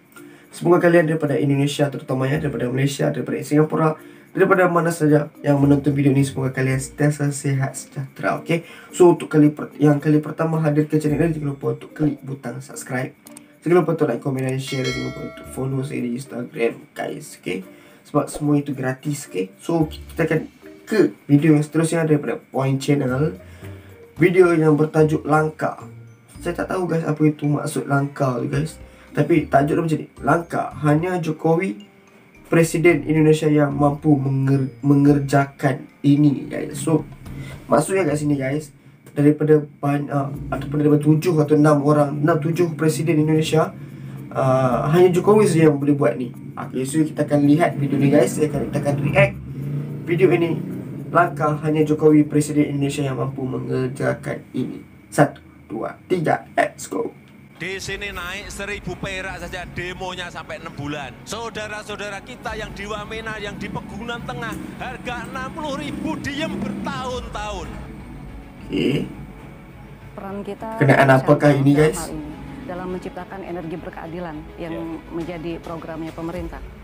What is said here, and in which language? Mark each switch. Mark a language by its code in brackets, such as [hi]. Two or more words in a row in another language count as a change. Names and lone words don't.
[ms] Semoga kalian daripada Indonesia, terutamanya daripada Malaysia, daripada Singapura, daripada mana saja yang menonton video ini, semoga kalian sentiasa sehat sejahtera, oke? So, untuk kali pertama hadir ke channel ini, jangan lupa untuk klik butang subscribe. Jangan lupa untuk [en] like, comment, [ms] dan share. Jangan lupa untuk follow saya di Instagram, guys, oke? Sebab semua itu gratis, oke? So, kita akan ke video yang seterusnya daripada Point Channel. Video yang bertajuk Langkah. Saya tak tahu, guys, apa itu maksud langkah tu, guys. Tapi tajuk dia macam ni, langkah. Hanya Jokowi, Presiden Indonesia, yang mampu mengerjakan ini, guys. So, maksudnya kat sini, guys, daripada banyak, ataupun daripada 7 atau 7 Presiden Indonesia, hanya Jokowi saja yang boleh buat ni. [en] Okay, so [ms] kita akan lihat video ni, guys. Kita akan react video ini. Langkah hanya Jokowi, Presiden Indonesia, yang mampu mengerjakan ini. 1, 2, 3, [en] let's go. [id] Di sini naik 1.000 perak saja demonya sampai 6 bulan. Saudara-saudara kita yang di Wamena, yang di Pegunungan Tengah, harga 60.000 diem bertahun-tahun. [ms] Oke. [id] Peran kita [ms] kenaan apakah ini, guys? [id] Dalam menciptakan energi berkeadilan yang menjadi programnya pemerintah.